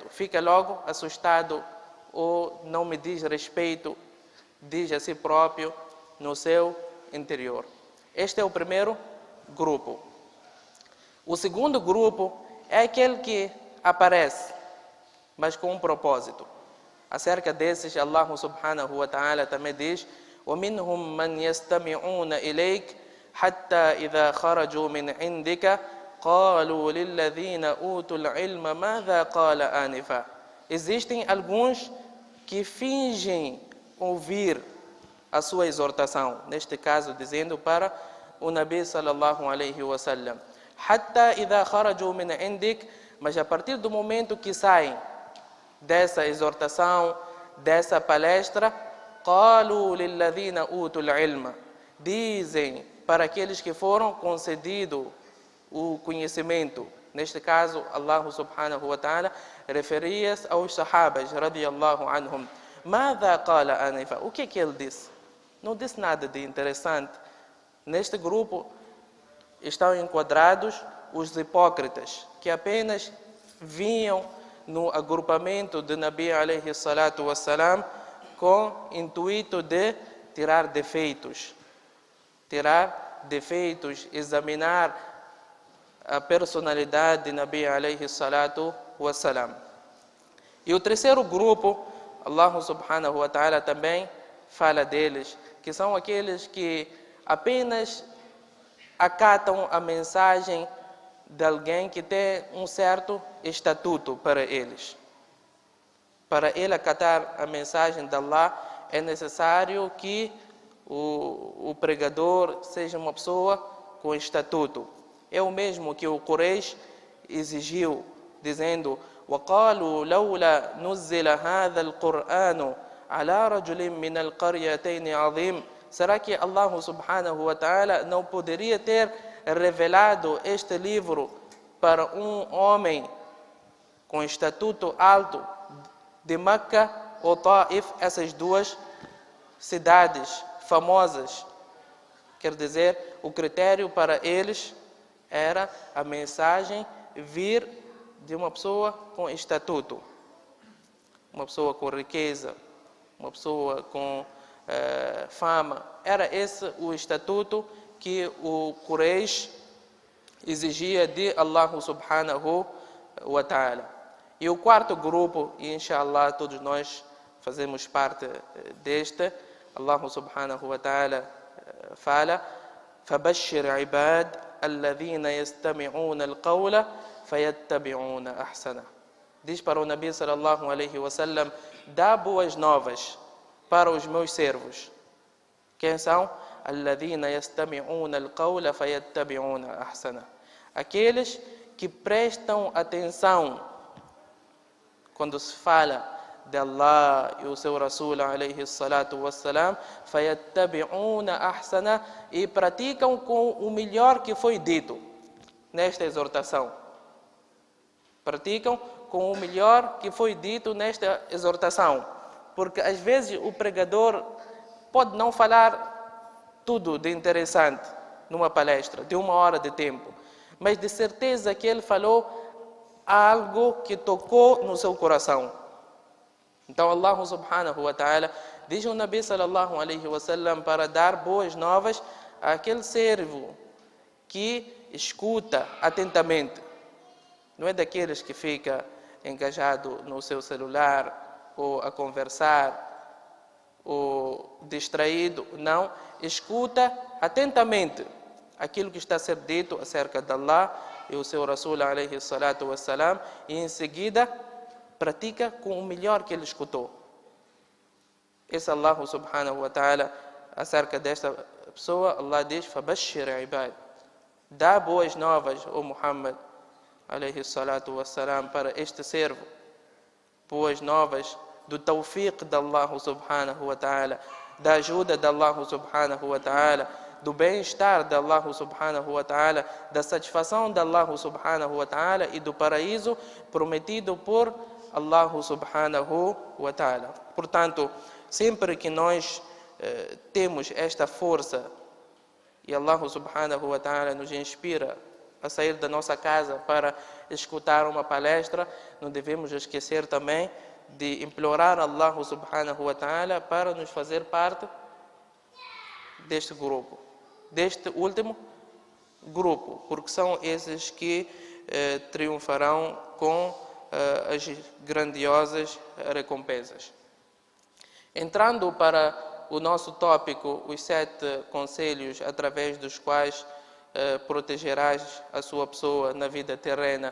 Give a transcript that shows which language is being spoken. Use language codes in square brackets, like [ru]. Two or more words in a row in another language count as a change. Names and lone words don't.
[pt] Fica logo assustado ou não me diz respeito, diz a si próprio no seu interior. Este é o primeiro grupo. O segundo grupo é aquele que aparece, mas com um propósito. Acerca desses, [ar] الله سبحانه وتعالى [pt] também diz: [ar] وَمِنْهُمْ مَنْ يَسْتَمِعُونَ إِلَيْكَ حَتَّى إِذَا خَرَجُوا مِنْ عِنْدِكَ قَالُوا لِلَّذِينَ أُوتُوا الْعِلْمَ مَاذَا قَالَ آنِفًا. [pt] Existem alguns que fingem ouvir a sua exortação, neste caso dizendo para o [ar] النبي صلى الله عليه وسلم, حَتَّى إِذَا خَرَجُوا مِنْ عِنْدِكَ, [pt] mas a partir do momento que saem dessa exortação, dessa palestra, [ar] قَالُوا لِلَّذِينَ أُوتُوا الْعِلْمَ, [pt] dizem para aqueles que foram concedidos o conhecimento. Neste caso, [ar] الله سبحانه وتعالى [pt] referia-se aos sahabas [ar] رضي الله عنهم. ماذا قال آنفا, [pt] o que ele disse? Não disse nada de interessante. Neste grupo estão enquadrados os hipócritas, que apenas vinham no agrupamento de [ar] النبي عليه الصلاة والسلام [pt] com intuito de tirar defeitos, examinar a personalidade de [ar] النبي عليه الصلاة والسلام. [pt] E o terceiro grupo, [ar] الله سبحانه وتعالى [pt] também fala deles, que são aqueles que apenas acatam a mensagem de alguém que tem um certo estatuto para eles. Para ele acatar a mensagem de Allah, é necessário que o pregador seja uma pessoa com estatuto. É o mesmo que o Quraysh exigiu, dizendo: [ar] وَقَالُوا لَوْلَا نُزِّلَ هَذَا الْقُرْآنُ عَلَى رَجُلٍ مِّنَ الْقَرْيَتَيْنِ عَظِيمٍ. [pt] Será que [ar] الله سبحانه وتعالى [pt] não poderia ter revelado este livro para um homem com estatuto alto de Meca ou Taif, essas duas cidades famosas. Quer dizer, o critério para eles era a mensagem vir de uma pessoa com estatuto, uma pessoa com riqueza, uma pessoa com fama. Era esse o estatuto que o Quraysh exigia de [ar] الله سبحانه وتعالى. [pt] E o quarto grupo, e inshallah todos nós fazemos parte deste, [ar] الله سبحانه وتعالى fala: فَبَشِّرْ عِبَادِ الَّذِينَ يَسْتَمِعُونَ الْقَوْلَ فَيَتَّبِعُونَ أَحْسَنَهُ. [pt] Diz para o [ar] النبي صلى الله عليه وسلم: [pt] dá boas novas para os meus servos. Quem são? [ar] الَّذِينَ يَسْتَمِعُونَ الْقَوْلَ فَيَتَّبِعُونَ أَحْسَنَهُ. [pt] Aqueles que prestam atenção quando se fala de Allah e o seu [ar] رسول عليه الصلاة والسلام, فيتبعون أحسن, [pt] e praticam com o melhor que foi dito nesta exortação. Praticam com o melhor que foi dito nesta exortação. Porque às vezes o pregador pode não falar tudo de interessante numa palestra, de 1 hora de tempo, mas de certeza que ele falou algo que tocou no seu coração. Então [ar] الله سبحانه وتعالى [pt] diz ao [ar] النبي صلى الله عليه وسلم [pt] para dar boas novas àquele servo que escuta atentamente. Não é daqueles que fica engajado no seu celular ou a conversar ou distraído. Não, escuta atentamente aquilo que está a ser dito acerca de Allah e o seu [ar] رسول عليه الصلاة والسلام, [pt] e em seguida pratica com o melhor que ele escutou. [ar] Esse الله سبحانه وتعالى, [pt] acerca desta pessoa, Allah diz: [ar] فَبَشِّرْ عِبَادِ, [pt] dá boas novas, ó Muhammad [ar] عليه الصلاة والسلام, [pt] para este servo. Boas novas do tawfiq de [ar] الله سبحانه وتعالى, [pt] da ajuda de [ar] الله سبحانه وتعالى, [pt] do bem-estar de [ar] الله سبحانه وتعالى, [pt] da satisfação de [ar] الله سبحانه وتعالى [pt] e do paraíso prometido por [ar] الله سبحانه وتعالى. [pt] Portanto, sempre que nós temos esta força e [ar] الله سبحانه وتعالى [pt] nos inspira a sair da nossa casa para escutar uma palestra, não devemos esquecer também de implorar [ar] الله سبحانه وتعالى [pt] para nos fazer parte deste grupo, deste último grupo, porque são esses que triunfarão com as grandiosas recompensas. Entrando para o nosso tópico, os 7 conselhos através dos quais protegerás a sua pessoa na vida terrena.